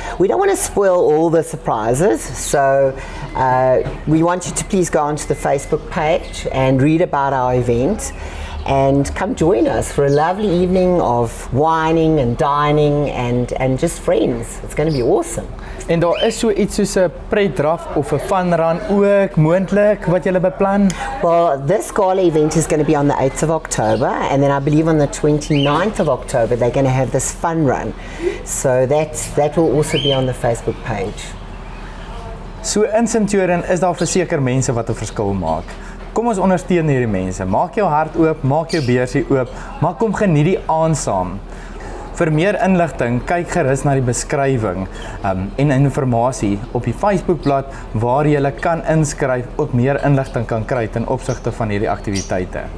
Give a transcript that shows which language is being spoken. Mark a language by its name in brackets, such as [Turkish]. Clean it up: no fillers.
[English] We don't want to spoil all the surprises, so we want you to please go onto the Facebook page and read about our event and come join us for a lovely evening of wining and dining and just friends. It's going to be awesome. [Afrikaans] En daar is so iets soos 'n pretdraf of 'n funrun ook moontlik wat julle beplan? [English] Well, this gala event is going to be on the 8th of October and then I believe on the 29th of October they're going to have this fun run. So that will also be on the Facebook page. [Afrikaans] So in Centurion is daar verseker mense wat 'n verskil maak. Kom ons ondersteun hierdie mense. Maak jou hart oop, maak jou beursie oop, maar kom geniet die aand saam. Vir meer inligting, kyk gerus na die beskrywing en inligting op die Facebookblad waar jy kan inskryf of meer inligting kan kry ten opsigte van hierdie aktiwiteite.